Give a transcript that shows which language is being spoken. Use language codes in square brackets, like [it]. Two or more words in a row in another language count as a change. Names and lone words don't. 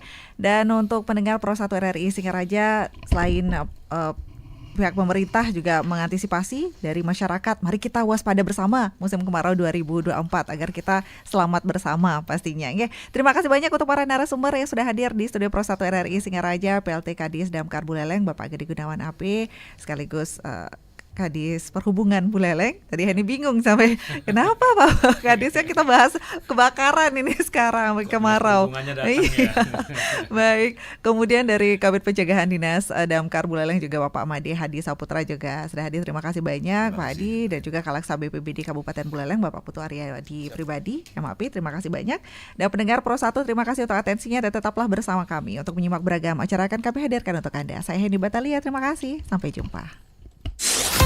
[id] Dan untuk pendengar Pro 1 RRI Singaraja, selain pihak pemerintah juga mengantisipasi dari masyarakat, mari kita waspada bersama musim kemarau 2024 agar kita selamat bersama pastinya ya. Terima kasih banyak untuk para narasumber yang sudah hadir di studio Pro 1 RRI Singaraja, PLT Kadis Damkar Buleleng, Bapak Gede Gunawan AP, sekaligus Kadis Perhubungan Buleleng. Tadi Hani bingung sampai kenapa Pak Kadisnya kita bahas kebakaran ini sekarang kemarau. Iya. Baik. Kemudian dari Kabid Pencegahan Dinas Damkar Buleleng juga Bapak Made Hadi Saputra juga sudah hadir. Terima kasih banyak Pak Hadi dan juga Kalaksa BPBD Kabupaten Buleleng Bapak Putu Aryadi Pribadi. MAP, terima kasih banyak. Dan pendengar Pro 1 terima kasih untuk atensinya dan tetaplah bersama kami untuk menyimak beragam acara akan kami hadirkan untuk Anda. Saya Hendy Batalia, terima kasih. Sampai jumpa.